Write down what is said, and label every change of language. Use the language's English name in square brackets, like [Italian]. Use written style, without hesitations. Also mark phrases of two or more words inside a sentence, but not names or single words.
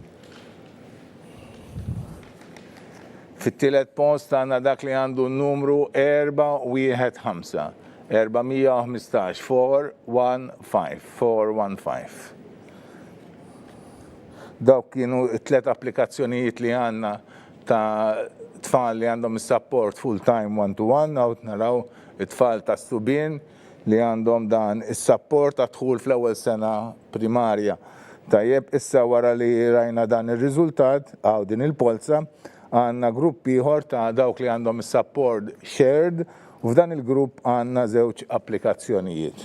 [Maltese] Fit-tielet post għandna dak li għandu n-numru 415. 415. Dawk kienu tliet applikazzjonijiet li għandna ta' tfal li għandhom is- [English] support full-time one-to-one, [Maltese] naraw it-tfal ta' subien li għandhom dan is-support għadħul fl-ewwel sena primarja. Tajjeb, issa wara li rajna dan ir-riżultat għaw din il-polza, għandna grupp ieħor ta' dawk li għandhom is- [English] support shared [Maltese] u f'dan il-grupp għandna żewġ applikazzjonijiet.